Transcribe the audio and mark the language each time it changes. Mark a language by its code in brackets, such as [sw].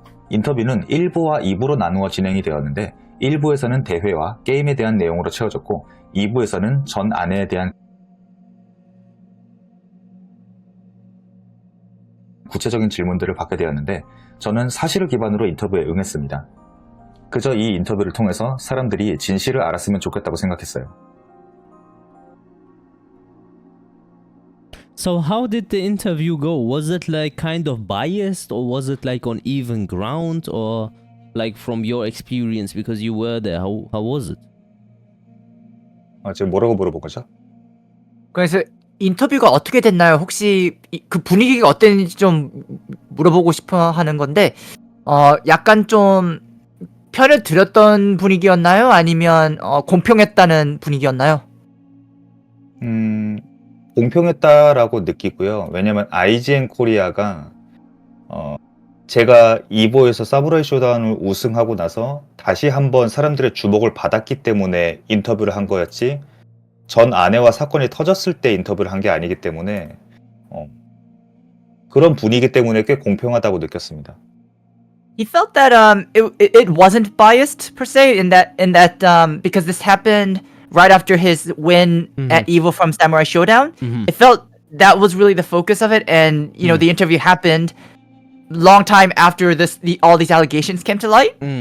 [ko] 인터뷰는 1부와 2부로 나누어 진행이 되었는데 1부에서는 대회와 게임에 대한 내용으로 채워졌고 2부에서는 전 아내에 대한 구체적인 질문들을 받게 되었는데 저는 사실을 기반으로 인터뷰에 응했습니다. 그저 이 인터뷰를 통해서 사람들이 진실을 알았으면 좋겠다고 생각했어요. [en] So how did the interview go? Was it like kind of biased or was it like on even ground or like from your experience because you were there? How was it? [ko] 지금 뭐라고 물어본 거죠? 그래서 인터뷰가 어떻게 됐나요? 혹시 그 분위기가 어땠는지 좀 물어보고 싶어 하는 건데 약간 좀 편을 들였던 분위기였나요? 아니면 공평했다는 분위기였나요? 공평했다라고 느끼고요. 왜냐면 IGN 코리아가 제가 2부에서 사무라이 쇼다운을 우승하고 나서 다시 한번 사람들의 주목을 받았기 때문에 인터뷰를 한 거였지 전 아내와 사건이 터졌을 때 인터뷰를 한 게 아니기 때문에 그런 분위기 때문에 꽤 공평하다고 느꼈습니다. [en] He felt that it wasn't biased per se in that because this happened right after his win at Evo from Samurai Showdown. It felt that was really the focus of it, and you know the interview happened long time after all these allegations came to light.